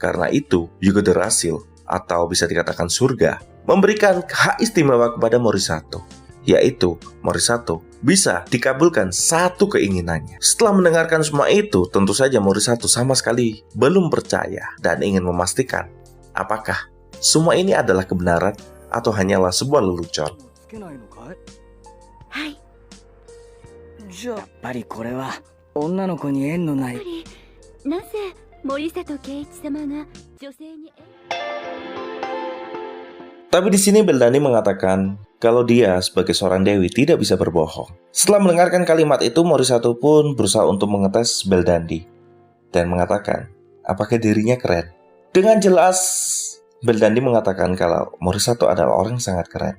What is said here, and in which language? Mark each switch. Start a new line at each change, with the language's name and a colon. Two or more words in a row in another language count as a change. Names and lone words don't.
Indonesian: Karena itu, Yugo Derasil atau bisa dikatakan surga, memberikan hak istimewa kepada Morisato, yaitu Morisato bisa dikabulkan satu keinginannya. Setelah mendengarkan semua itu, tentu saja Morisato sama sekali belum percaya dan ingin memastikan apakah semua ini adalah kebenaran atau hanyalah sebuah lelucon.
Japanese: つけないのかい？はい。じゃあやっぱりこれは女の子に縁のない。やっぱりなぜ森里圭一様が女性に
Indonesian: Tapi di sini Beldandi mengatakan kalau dia sebagai seorang dewi tidak bisa berbohong. Setelah mendengarkan kalimat itu, Morisato pun berusaha untuk mengetes Beldandi dan mengatakan apakah dirinya keren. Dengan jelas Beldandi mengatakan kalau Morisato adalah orang yang sangat keren.